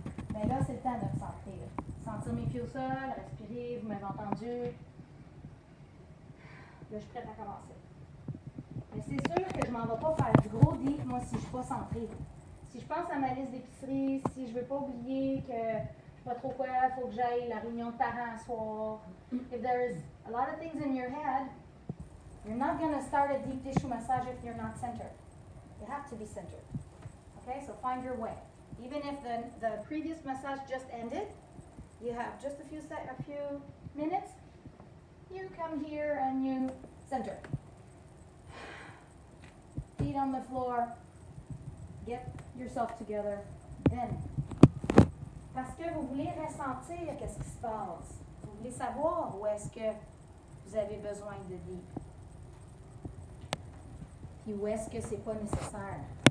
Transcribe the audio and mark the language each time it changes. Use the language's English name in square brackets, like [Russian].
[French] Bien là, c'est le temps de me centrer. Là. Sentir mes pieds au sol, respirer, vous m'avez entendu. Là, je suis prête à commencer. Mais c'est sûr que je m'en vais pas faire du gros deep, moi, si je suis pas centrée. Si je pense à ma liste d'épicerie, si je veux pas oublier que je sais pas trop quoi, il faut que j'aille la réunion de parents à soir. [English] If there's a lot of things in your head, you're not going to start a deep tissue massage if you're not centered. You have to be centered. Okay, so find your way. Even if the previous massage just ended, you have just a few minutes, you come here and you center. Feet on the floor, get yourself together, then. [French] Parce que vous voulez ressentir qu'est-ce qui se passe. Vous voulez savoir où est-ce que vous avez besoin de deep. Puis où est-ce que c'est pas nécessaire.